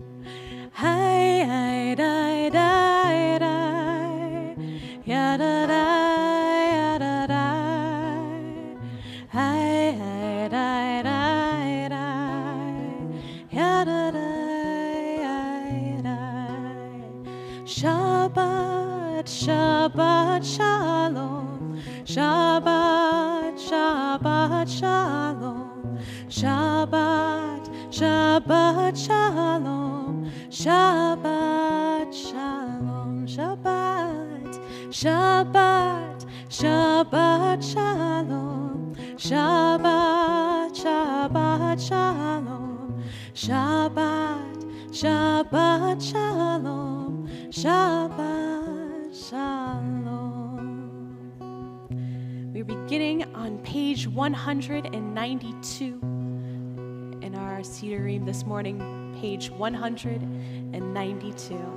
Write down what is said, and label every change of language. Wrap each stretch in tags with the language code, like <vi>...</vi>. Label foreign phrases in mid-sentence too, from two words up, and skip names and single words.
<he>Hi, da da da, ya da da, ya da da. Hi, da da da, ya da da, ya da. שבת, שבת, שלום. שבת, שבת, שלום. שבת, שבת, שלום. שבת, שלום. שבת, שבת, שבת, שלום. שבת, שבת, שלום. שבת, שבת, שלום. שבת, שלום.</he> <en>We're beginning on page 192 in our Sederim this morning, page 192.</en>